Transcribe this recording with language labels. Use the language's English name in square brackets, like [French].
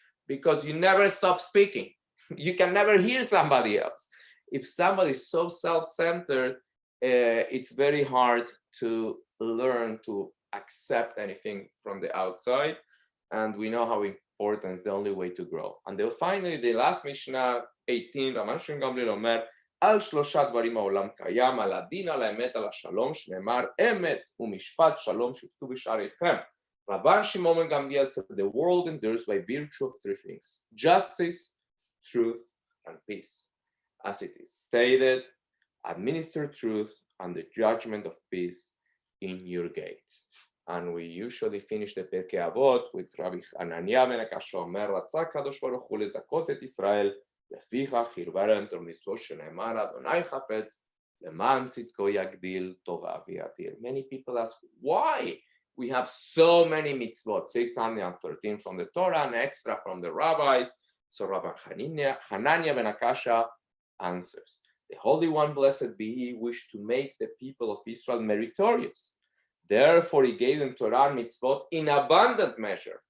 [English] Because you never stop speaking. You can never hear somebody else. If somebody is so self-centered, it's very hard to learn to accept anything from the outside. And we know how important is the only way to grow. And then finally, the last Mishnah 18, [Hebrew] רבן שמעון גמליאל אומר, על שלושה דברים העולם קיים, על הדין, על האמת, על השלום, שנאמר, אמת ומשפט שלום שפטו בשעריכם. [English] Rabban Shimon Gamliel said, the world endures by virtue of three things: justice, truth, and peace. As it is stated, administer truth and the judgment of peace in your gates. And we usually finish the Pirkei Avot with Rabbi Hanania ben Akasha [Hebrew] אומר, רצה הקדוש ברוך הוא לזכות את ישראל, לפיכך הרבה להם תורה מצוות שנאמר, אדוני חפץ, למען צדקו יגדיל, טובה ויתיר. [English] Many people ask, why? We have so many mitzvot, 613 from the Torah and extra from the rabbis. So Rabbi Hanania ben Akasha answers, the Holy One, blessed be He, wished to make the people of Israel meritorious. Therefore, He gave them Torah and mitzvot in abundant measure.